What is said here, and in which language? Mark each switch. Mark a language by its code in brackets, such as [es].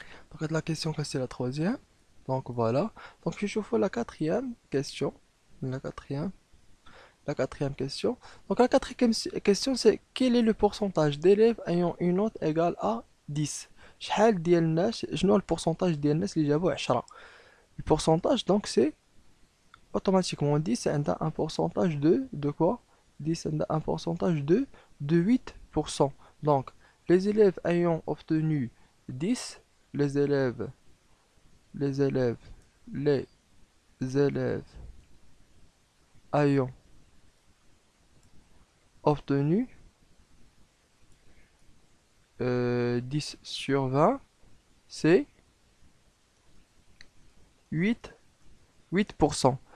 [fr] Donc, la question que c'est la troisième. Donc, voilà. Donc, je vous la quatrième question. La quatrième. La quatrième question. Donc, la quatrième question, c'est quel est le pourcentage d'élèves ayant une note égale à 10? [ar] شحال ديال الناس شنو البورسونتاج ديال الناس اللي جابوا 10؟ [fr] Le pourcentage, donc, c'est automatiquement 10 [ar] عندها [fr] un pourcentage de quoi? 10 [ar] عندها [fr] un pourcentage de 8%. Donc, les élèves ayant obtenu 10, les élèves, les élèves, les élèves ayant obtenu 10 sur 20, c'est 8, 8%.